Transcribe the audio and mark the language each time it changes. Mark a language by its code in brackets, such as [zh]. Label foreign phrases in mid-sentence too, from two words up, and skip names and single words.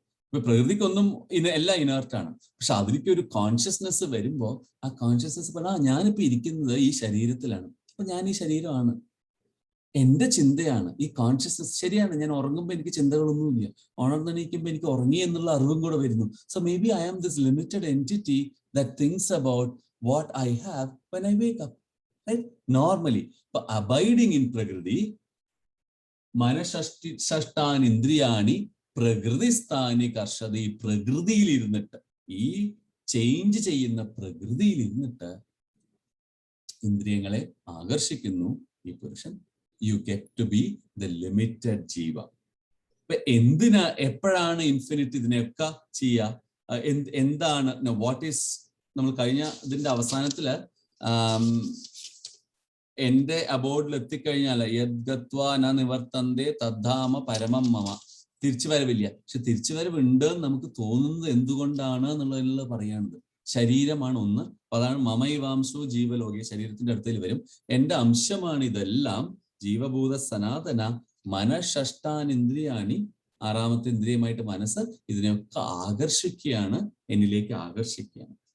[ml] ഇപ്പൊ പ്രകൃതിക്കൊന്നും എല്ലാം ഇനർട്ടാണ്. പക്ഷെ അതിലേക്ക് ഒരു കോൺഷ്യസ്നെസ് വരുമ്പോൾ ആ കോൺഷ്യസ്നെസ് പറഞ്ഞാൽ ഞാനിപ്പോ ഇരിക്കുന്നത് ഈ ശരീരത്തിലാണ്, അപ്പൊ ഞാൻ ഈ ശരീരമാണ്, എന്റെ ചിന്തയാണ് ഈ കോൺഷ്യസ്നസ്. ശരിയാണ്, ഞാൻ ഉറങ്ങുമ്പോൾ എനിക്ക് ചിന്തകളൊന്നുമില്ല, ഉണർന്നെണീക്കുമ്പോൾ എനിക്ക് ഉറങ്ങി എന്നുള്ള അറിവും കൂടെ വരുന്നു. [en] So maybe I am this limited entity that thinks about what I have when I wake up, [ml] റൈറ്റ്? [sa] നോർമലി ഇപ്പൊ [en] abiding in [sa] പ്രകൃതി, മനഃഷ്ടാനി ഇന്ദ്രിയാണി പ്രകൃതിസ്ഥാനി കർഷതി. [ml] പ്രകൃതിയിൽ ഇരുന്നിട്ട്, ഈ ചേഞ്ച് ചെയ്യുന്ന പ്രകൃതിയിൽ ഇരുന്നിട്ട് ഇന്ദ്രിയങ്ങളെ ആകർഷിക്കുന്നു ഈ പുരുഷൻ. [en] You get to be the limited ജീവ. [ml] എപ്പോഴാണ് ഇൻഫിനിറ്റ് ഇതിനെയൊക്കെ ചെയ്യുക? എന്താണ് [en] what is? [ml] നമ്മൾ കഴിഞ്ഞ ഇതിന്റെ അവസാനത്തില് എന്റെ അബോർഡിൽ എത്തിക്കഴിഞ്ഞാൽ [sa] യദ്ഗത്വാ ന നിവർത്തന്തേ തദ്ധാമ പരമം മമ, [ml] തിരിച്ചുവരവില്ല. പക്ഷെ തിരിച്ചുവരവ് ഉണ്ട് എന്ന് നമുക്ക് തോന്നുന്നത് എന്തുകൊണ്ടാണ് എന്നുള്ളതിനുള്ള പറയാനുണ്ട്. ശരീരമാണ് ഒന്ന്. അതാണ് [sa] മമൈവാംശോ ജീവലോകി, [ml] ശരീരത്തിന്റെ അടുത്തേൽ വരും. എന്റെ അംശമാണ് ഇതെല്ലാം. [sa] ജീവഭൂത സനാതന മനഃഷ്ടാനിന്ദ്രിയാണി, [ml] 6ാമത്തെ ഇന്ദ്രിയമായിട്ട് മനസ്സ് ഇതിനെയൊക്കെ ആകർഷിക്കുകയാണ്, എന്നിലേക്ക് ആകർഷിക്കുകയാണ്.